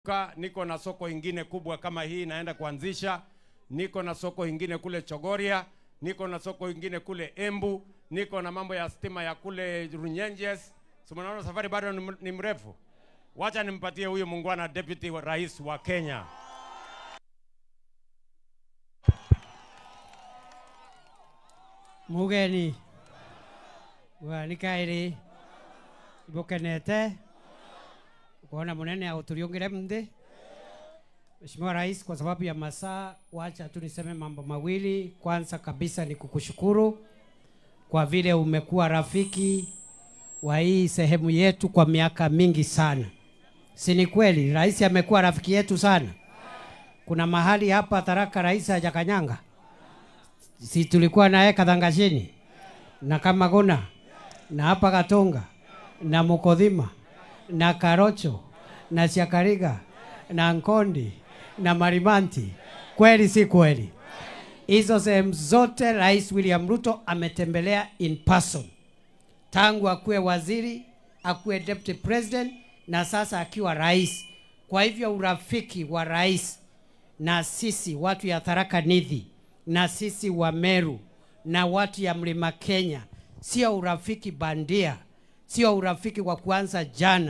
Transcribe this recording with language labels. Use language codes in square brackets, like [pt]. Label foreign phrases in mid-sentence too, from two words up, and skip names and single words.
[sw] Niko na soko ingine kubwa kama hii naenda kuanzisha. Niko na soko ingine kule Chogoria, niko na soko ingine kule Embu, niko na mambo ya stima ya kule Runyenjes. So mnaona safari bado ni mrefu. Wacha nimpatie huyu muungwana deputy wa rais wa Kenya. [mer] Mugeni wanikairi ibokenete kuona munene autuliongere mde. [sw] Mheshimiwa Rais, kwa sababu ya masaa, wacha tu niseme mambo mawili. Kwanza kabisa ni kukushukuru kwa vile umekuwa rafiki wa hii sehemu yetu kwa miaka mingi sana. Si ni kweli? Rais amekuwa rafiki yetu sana. Kuna mahali hapa Tharaka rais hajakanyanga. Si tulikuwa naye Kadhangashini na Kamaguna na hapa Katonga na Mukodhima na Karocho na Chakariga na Nkondi na Marimanti. Kweli si kweli? Hizo sehemu zote Rais William Ruto ametembelea [en] in person. [sw] Tangu akuwe waziri, akuwe [en] deputy president [sw] na sasa akiwa rais. Kwa hivyo urafiki wa rais na sisi watu ya Tharaka Nithi na sisi wa Meru na watu ya Mlima Kenya sio urafiki bandia, sio urafiki wa kuanza jana.